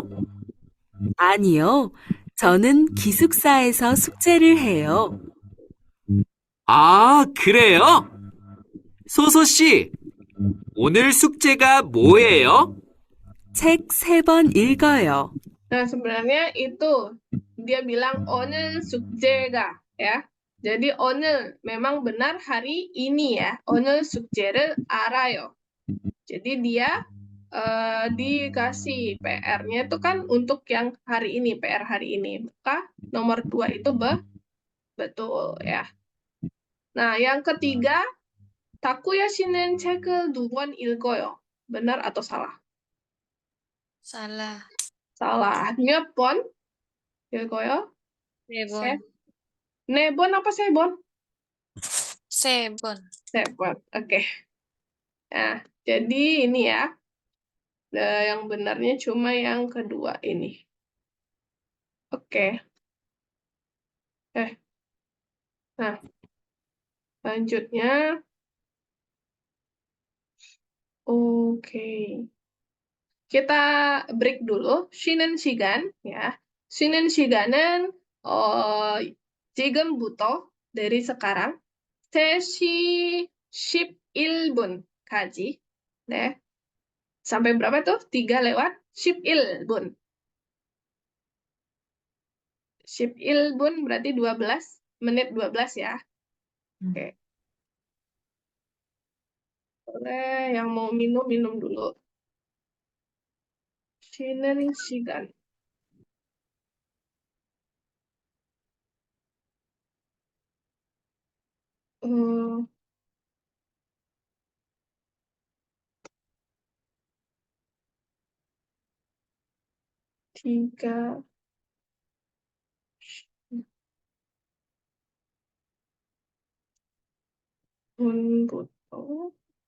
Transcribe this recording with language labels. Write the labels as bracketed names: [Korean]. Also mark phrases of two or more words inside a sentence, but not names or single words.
[Korean] 아니요. 저는 기숙사에서 숙제를 해요. 아, 그래요? 소소 씨, 오늘 숙제가 뭐예요? 책 3번 읽어요. [Indonesian] nah sebenarnya itu dia bilang [Korean] 오늘 숙제가 [Indonesian] ya. Jadi 오늘 memang benar hari ini ya. [Korean] 오늘 숙제를 알아요. [Indonesian] Jadi dia dikasih PR-nya itu kan untuk yang hari ini, PR hari ini. Maka nomor 2 itu betul ya. Nah, yang ketiga, [Korean] Takuya 씨는 책을 2번 읽어요. [Indonesian] Benar atau salah? [Korean] 사라. Salah. 몇 번 읽어요? 네 세? 번. 네 번 apa 세 번? 세 번. 세 번. [Indonesian] Oke. Nah, jadi ini ya. Yang benarnya cuma yang kedua ini. Oke. Nah, selanjutnya. Oke. Kita break dulu. [Korean] 쉬는 시간 ya. 쉬는 시간은 지금부터 [Indonesian] dari sekarang [Korean] 3시 11분까지. 네. [Indonesian] Sampai berapa tuh? 3 lewat 11분. 11분 berarti 12 menit 12 ya. Oke. Boleh yang mau minum minum dulu. [Korean] 쉬는 시간. Hmm, 3 분부터